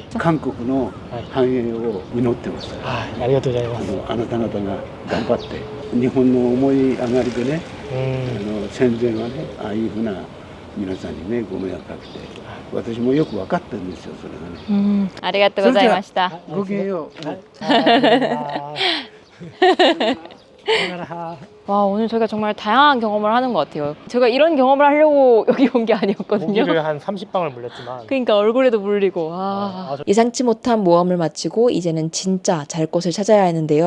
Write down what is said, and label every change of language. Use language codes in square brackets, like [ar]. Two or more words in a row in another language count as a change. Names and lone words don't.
[ja] 韓国の繁栄を祈ってます。はい、ありがとうございます。あなた方が頑張って日本の思い上がりでね、戦前はねああいうふうな皆さんにねご迷惑かけて。私もよく分かってるんですよそれがね。ありがとうございました。ごきげんよう。 [ko] 와 오늘 저희가 정말 다양한 경험을 하는 것 같아요. 제가 이런 경험을 하려고 여기 온 게 아니었거든요. 모기를 한 30방울 물렸지만. 그러니까 얼굴에도 물리고. 예상치 못한 모험을 마치고 이제는 진짜 잘 곳을 찾아야 하는데요.